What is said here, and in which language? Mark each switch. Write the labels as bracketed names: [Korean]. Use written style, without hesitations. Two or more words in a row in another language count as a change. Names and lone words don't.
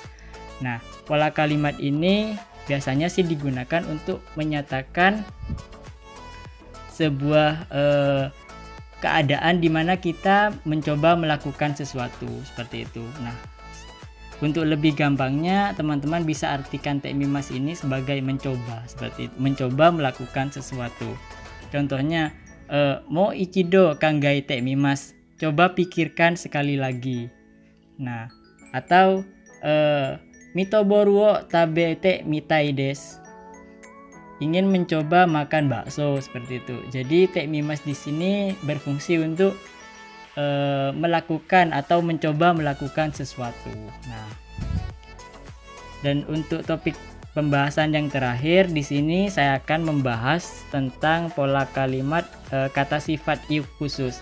[Indonesian] Nah, pola kalimat ini biasanya sih digunakan untuk menyatakan sebuah keadaan di mana kita mencoba melakukan sesuatu seperti itu. Nah, untuk lebih gampangnya teman-teman bisa artikan [Japanese] てみます [Indonesian] ini sebagai mencoba, seperti itu, mencoba melakukan sesuatu. [Japanese] Contohnya もう一度考えてみます, [Indonesian] coba pikirkan sekali lagi. [Japanese] Nah, atau ミートボールを食べてみたいです, [Indonesian] ingin mencoba makan bakso seperti itu. Jadi [Japanese] てみます [Indonesian] di sini berfungsi untuk melakukan atau mencoba melakukan sesuatu. Nah, dan untuk topik pembahasan yang terakhir di sini saya akan membahas tentang pola kalimat kata sifat i khusus.